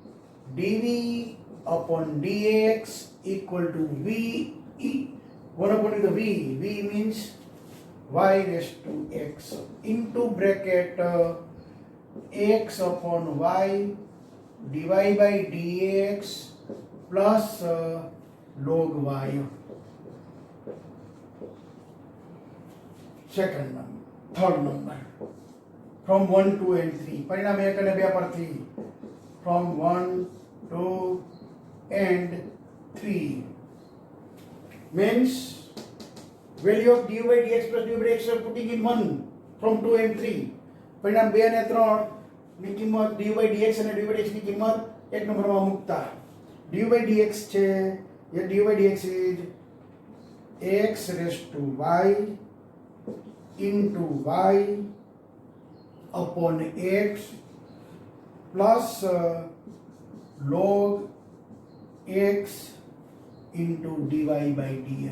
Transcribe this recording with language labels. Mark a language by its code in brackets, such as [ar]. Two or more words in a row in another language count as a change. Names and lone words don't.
[en] Now dv upon dx equal to v, 1 upon the v means y raised to x into bracket x upon y dy by dx plus log y. Second number, third number, from 1, 2 and 3. [gu] પરિણામ 1 અને 2 પરથી [en] from 1, 2 and 3 means value of du by dx plus du by dx are putting in 1 from 2 and 3. [gu] પરિણામ 2 અને 3 ની કિંમત [en] du by dx અને du by dx [gu] ની કિંમત એક નંબરમાં મૂકતા [en] du by dx [gu] છે એ [en] du by dx is x raised to y into y upon x plus log x into dy by dx.